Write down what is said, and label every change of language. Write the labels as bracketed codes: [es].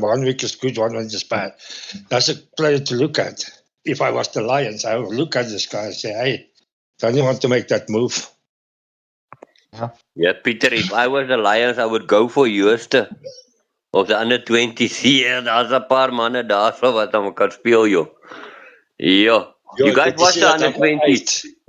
[en] 1 week is good, 1 week is bad. That's a player to look at. If I was the Lions, I would look at this guy and say, hey, don't you want to make that move? Yeah, Peter, if I was the Lions, I would go for Jooste of the under 20s. [af] Yeah, daar's 'n paar manne daarso wat aan mekaar speel, joh. Ja. [en] You guys watch the under 20s?